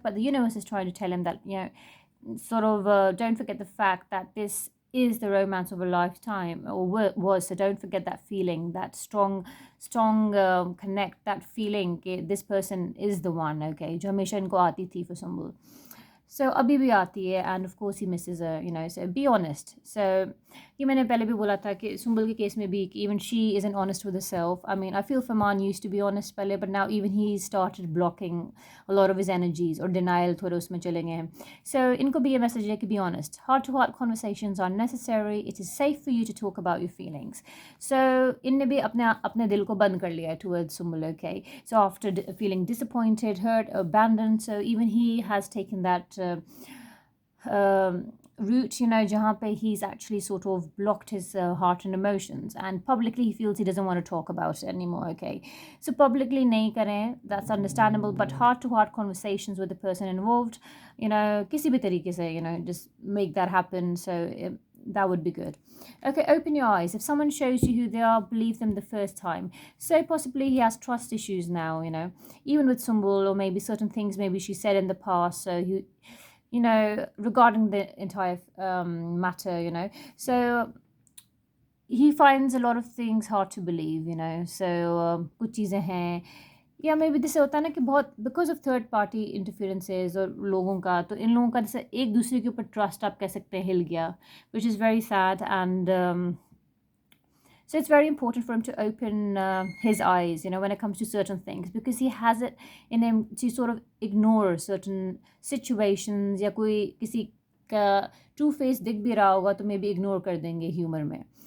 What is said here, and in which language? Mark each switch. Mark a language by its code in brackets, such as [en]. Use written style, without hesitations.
[en] But the universe is trying to tell him that, you know, sort of don't forget the fact that this is the romance of a lifetime, or was. So don't forget that feeling, that strong connect, that feeling this person is the one, okay, [hi] जो हमेशा इनको आती थी [en] for Sumbul. [hi] So अभी भी आती है, [en] and of course he misses her, you know. So be honest. [hi] So ये मैंने पहले भी बोला था कि सुम्बुल के केस में भी [en] even she isn't honest with herself. I mean, I feel Fahmaan used to be honest [hi] पहले, [en] but now even he started blocking a lot of his energies, or denial [hi] थोड़े उसमें चले गए हैं. So इनको भी ये message है कि [en] be honest. Heart-to-heart conversations are necessary. It is safe for you to talk about your feelings. [hi] So इनने भी अपने दिल को बंद कर लिया [en] towards Sumbul, okay. So after feeling disappointed, hurt, abandoned, so even he has taken that route, you know, [hi] जहाँ पे [en] he's actually sort of blocked his heart and emotions, and publicly he feels he doesn't want to talk about it anymore, okay. So publicly [hi] नहीं करें, [en] that's understandable, but heart-to-heart conversations with the person involved, you know, [hi] किसी भी तरीके से, [en] you know, just make that happen. So that would be good. Okay, open your eyes. If someone shows you who they are, believe them the first time. So possibly he has trust issues now, you know, even with Sumbul, or maybe certain things maybe she said in the past. So you know, regarding the entire matter, you know. So he finds a lot of things hard to believe, you know. [hi] So कुछ चीज़ें हैं, या may be जैसे होता है ना कि बहुत because of third party interferences और लोगों का, तो इन लोगों का जैसे एक दूसरे के ऊपर ट्रस्ट आप कह सकते हैं हिल गया, [en] Which is very sad. And so it's very important for him to open his eyes, you know, when it comes to certain things, because he has it in him to sort of ignore certain situations, [hi] या कोई किसी का to face दिख भी रहा होगा तो may be ignore कर देंगे ह्यूमर में.